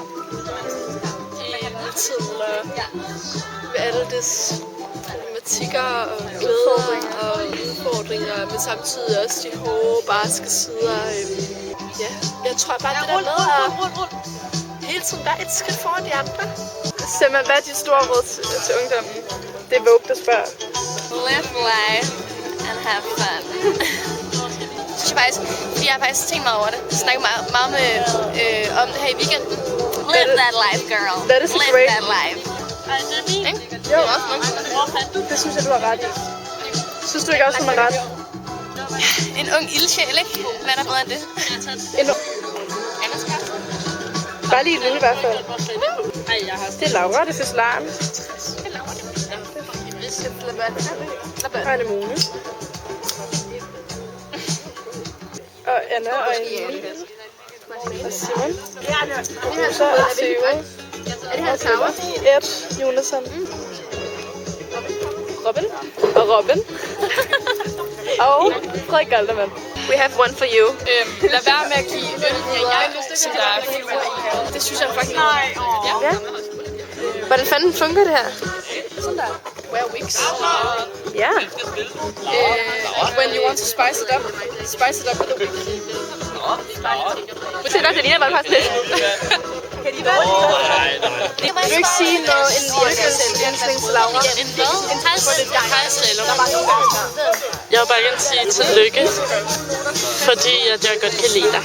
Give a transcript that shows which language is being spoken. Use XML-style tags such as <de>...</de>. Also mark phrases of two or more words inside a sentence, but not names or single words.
<da>I tid og med alle des problematikker og glæder og udfordringer, men samtidig også de hårde, barske sider. Ja, jeg tror bare det der med at hele tiden være et skridt foran de andre. Semma, hvad er de store råd til ungdommen? Det er Vogue, der spørger.</da> <en>live life and have fun.</en> <da>Fordi jeg har faktisk tænkt meget over det. Jeg snakker meget med, om det her i weekenden.</da> <en>Live that life, girl. That is Live great. that life.</en> <da>Ikke? Jo, Det er også noget. det synes jeg, du har ret i. Synes du ikke også, hun har ret? En ung ildsjæl, ikke? Hvad er der bedre end det? En Bare lige et lille i hvert fald. Det er Laura, det er fødselaren. Og Anemone. og Anna og Emil. Og Simon. Rosa og Theo. Er det her Sauer? Ed Jonasson. Robin. Og Robin. Og Frederik Galdermann.</da> <en>We have one for you.</en> <da>Lad være med at give øl videre, så der er figurer i. Det synes jeg faktisk ikke. Ja. Hvordan fanden fungerer det her? Sådan der.</da> <en>Wear wigs.</en> <da>Ja.</da> <en>When you want to spice it up with a wig.</en> <da>Det er nok, det ligner bare faktisk lidt. Vil du ikke sige noget en yndlingslændsling til Laura? Jeg vil bare gerne sige tillykke, fordi at jeg godt kan lide dig.</da>